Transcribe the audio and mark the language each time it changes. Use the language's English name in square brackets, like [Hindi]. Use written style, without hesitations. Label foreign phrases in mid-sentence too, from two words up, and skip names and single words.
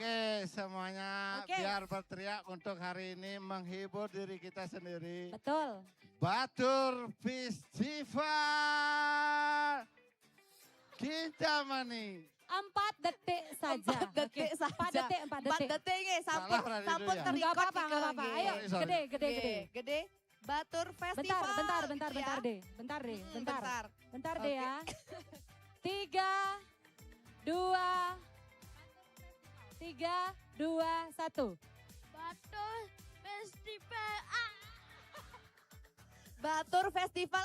[Indonesian] Oke, semuanya Oke. biar berteriak untuk hari ini menghibur diri kita sendiri. Betul. Batur Festival Kintamani. 4 detik saja. 4 detik saja. 4 detik. 4 detik [Balinese] nggih, sampun [Indonesian] Salah berarti sampun dulu ya? Enggak terikot apa-apa, nih, enggak apa-apa. nggih. Ayo, Sorry. gede. Gede. Batur Festival. Bentar gitu ya. deh. Bentar Bentar. deh ya. 3, 2, 1. Batur Festival. Batur Festival.